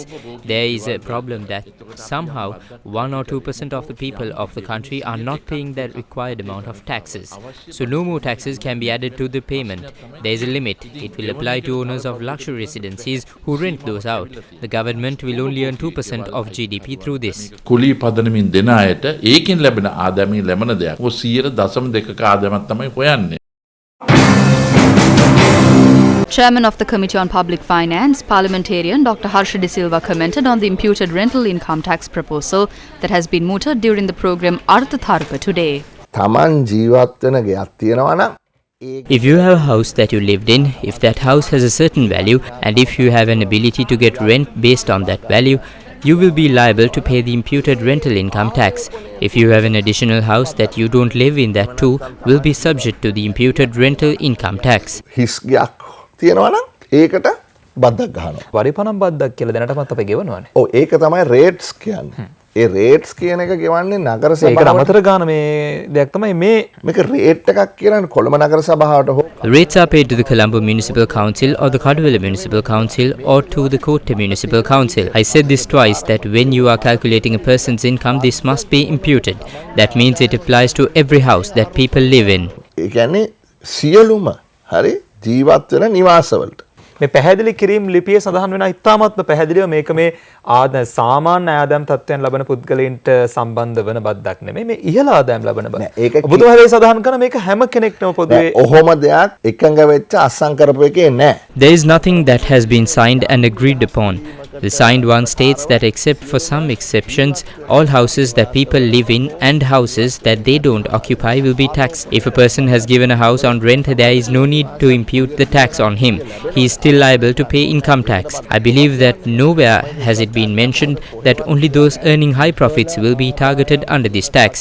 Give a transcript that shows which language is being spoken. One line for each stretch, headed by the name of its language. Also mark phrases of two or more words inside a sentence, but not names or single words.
English: There is a problem that somehow 1 or 2% of the people of the country are not paying the required amount of taxes. So no more taxes can be added to the payment. There is a limit. It will apply to owners of luxury residencies who rent those out. The government will only earn 2% of GDP through this.
Sinhala: කුලී පදනමින් දෙන අයට ඒකෙන් ලැබෙන ආදායමින් ලැබෙන දෙයක්. ඔය 0.2ක ආදායමක් තමයි හොයන්නේ.
English: Chairman of the Committee on Public Finance, Parliamentarian Dr. Harsha De Silva commented on the imputed rental income tax proposal that has been mooted during the program Arthatharpa today.
Sinhala: තමන් ජීවත් වෙන ගෙයක් තියෙනවා නම්
English: If you have a house that you lived in, if that house has a certain value, and if you have an ability to get rent based on that value, you will be liable to pay the imputed rental income tax. If you have an additional house that you don't live in, that too will be subject to the imputed rental income tax.
Sinhala: හිස් ගෙයක් තියෙනවා නම් ඒකට බද්දක් ගහනවා. පරිපණම් බද්දක් කියලා දැනටමත් අපි ගෙවනවානේ. ඔව් ඒක තමයි රේට්ස් කියන්නේ. ඒ රේට්ස් කියන එක ගෙවන්නේ නගර ඒකට සභාවට. අමතර ගාන මේ දෙයක් තමයි මේ මේක රේට් එකක් කියන්නේ කොළඹ නගර සභාවට හෝ
English: The rates are paid to the Colombo Municipal Council or the Kaduvela Municipal Council or to the Kotte Municipal Council. I said this twice, that when you are calculating a person's income, this must be imputed. That means it applies to every house that people live in.
Sinhala: ඒ කියන්නේ සියලුම හරි ජීවත් වෙන නිවාසවලට. මේ පැහැදිලි කිරීම ලිපියේ සඳහන් වෙන ඉතාමත්ම පැහැදිලිව මේක මේ සාමාන්‍ය ආදායම් තත්ත්වයන් ලබන පුද්ගලයන්ට සම්බන්ධ වන බද්දක් නෙමෙයි මේ ඉහළ ආදායම් ලබන බද්ද. ඒක ඔබතුමාගේ සඳහන් කරන මේක හැම කෙනෙක්ටම පොදුවේ ඔහොම දෙයක් එකඟ වෙච්ච අස්සම් කරපු එකේ නැහැ.
English: There is nothing that has been signed and agreed upon. The signed one states that except for some exceptions, all houses that people live in and houses that they don't occupy will be taxed. If a person has given a house on rent, there is no need to impute the tax on him. He is still liable to pay income tax. I believe that nowhere has it been mentioned that only those earning high profits will be targeted under this tax.